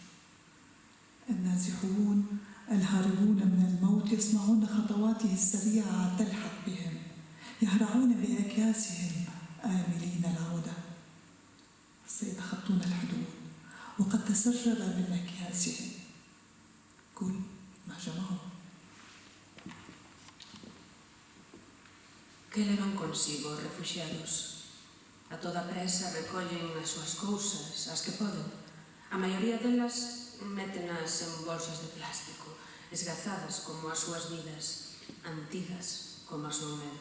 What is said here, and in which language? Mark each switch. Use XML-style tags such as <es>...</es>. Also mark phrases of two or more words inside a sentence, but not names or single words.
<ar>النازحون الهاربون من الموت يسمعون خطواته السريعة تلحق بهم، يهرعون بأكياسهم آملين العودة. سيتخطون الحدود وقد تسرب من أكياسهم كل ما جمعوا.</ar> <gl>Que levan consigo os refuxiados? A toda presa recollen as súas cousas, as que poden. A maioría delas métenas en bolsas de plástico, esgazadas como as súas vidas, antigas como a súa medo.</gl>